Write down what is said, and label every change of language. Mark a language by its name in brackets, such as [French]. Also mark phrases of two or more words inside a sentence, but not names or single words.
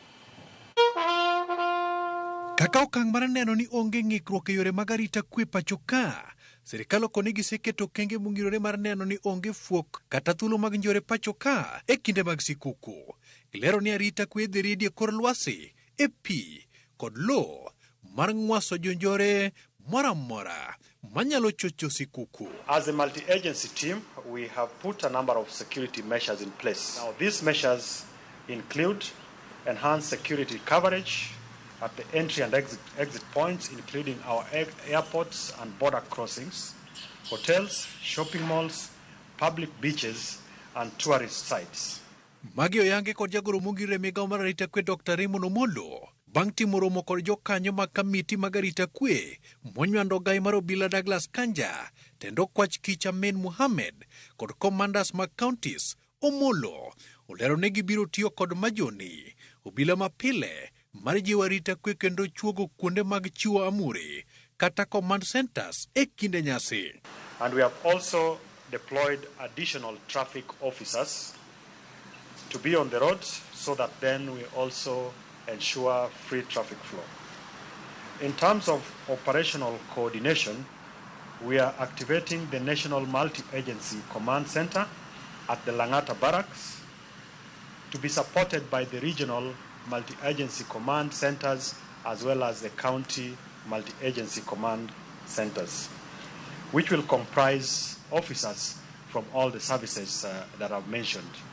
[Luo (Kenya and Tanzania)] Kaka okang' mar neno ni onge ng'ikruok e yore mag Arita Kwe pacho ka, sirikal okoni giseketo okenge mongirore mar neno ni onge fuok kata thuolo mag njore pacho ka e kinde mag sikuku. Ilero ni Arita Kwe dhi ridi e kor lwasi, e pi kod lo mar ng'waso jonjore moramora manyalo chocho sikuku. [English] As a multi-agency team, we have put a number of security measures in place. Now, these measures include enhanced security coverage at the entry and exit points, including our airports and border crossings, hotels, shopping malls, public beaches, and tourist sites. [Luo (Kenya and Tanzania)] Magi oyange kod Jagoro mongirore migawo mar Arita Kwe Dr. Raymond Omollo bang' timo romo kod jokanyo mag kamiti mag Arita Kwe monywando gai mar obila Douglas Kanja, tendo kwach kich Amen Mohamed kod commanders mag counties. Omollo olero ne gibiro tiyo kod majoni obila mapile mar jiwo Arita Kwe kendo chuogo kuonde mag chiwo amuri kata [English] command centers [Luo (Kenya and Tanzania)] e kinde nyasi. [English] And we have also deployed additional traffic officers to be on the roads so that then we also ensure free traffic flow. In terms of operational coordination, we are activating the National Multi-Agency Command Center at the Langata Barracks to be supported by the regional multi-agency command centers as well as the county multi-agency command centers, which will comprise officers from all the services that I've mentioned,